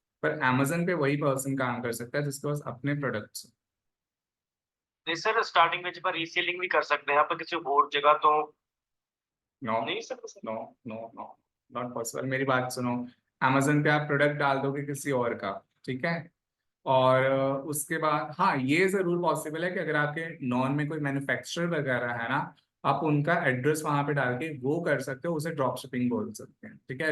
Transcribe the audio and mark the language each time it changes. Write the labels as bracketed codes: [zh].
[hi] पर Amazon पे वही पर्सन काम कर सकता है जिसके पास अपने प्रोडक्ट्स। [pa] ਨਹੀਂ ਸਰ ਸਟਾਰਟਿੰਗ ਵਿੱਚ ਆਪਾਂ ਰੀਸੇਲਿੰਗ ਵੀ ਕਰ ਸਕਦੇ ਹਾਂ, ਆਪਾਂ ਕਿਸੇ ਹੋਰ ਜਗ੍ਹਾ ਤੋਂ [en] no [hi] नहीं sir. [en] No no no, not possible. [hi] मेरी बात सुनो, Amazon पे आप प्रोडक्ट डाल दोगे किसी और का, ठीक है। और उसके बाद हाँ, ये जरूर पॉसिबल है कि अगर आपके नॉन में कोई मैन्युफैक्चरर वगैरह है ना, आप उनका एड्रेस वहां पे डाल के वो कर सकते हो, उसे ड्रॉप शिपिंग बोल सकते हैं, ठीक है।